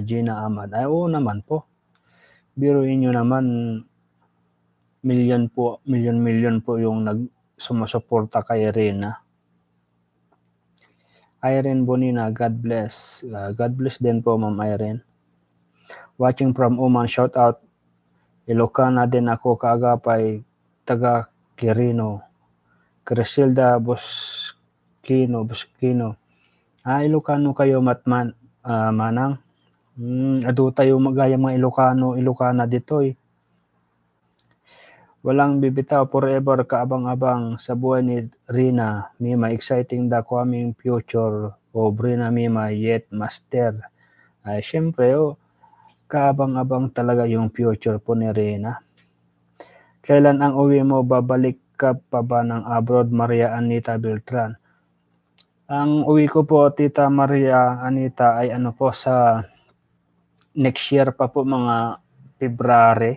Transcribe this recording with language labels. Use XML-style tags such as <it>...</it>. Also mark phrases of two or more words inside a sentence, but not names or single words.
<tl>Gina Ahmad. Ay oo naman po. Biruin niyo naman, milyon po yung sumusuporta kay Rina.</tl> <en>Irene Bonina, God bless. God bless</en> <tl>din po, Ma'am Irene.</tl> <en>Watching from Oman, shout out.</en> <tl>Ilocana din ako, kaagapay, taga Quirino. Crisilda Boskino. Ilocano kayo, Manang? Ado tayo magaya mga Ilocana dito Walang bibitaw, forever kaabang-abang sa buhay ni Rina Mima.</tl> <en>Exciting the coming future of Rina Mima, yet master.</en> <tl>Ay syempre kaabang-abang talaga yung future po ni Rina. Kailan ang uwi mo? Babalik ka pa ba ng abroad, Maria Anita Beltran? Ang uwi ko po, Tita Maria Anita, ay po sa</tl> <en>next year</en> <tl>pa po, mga February.</tl>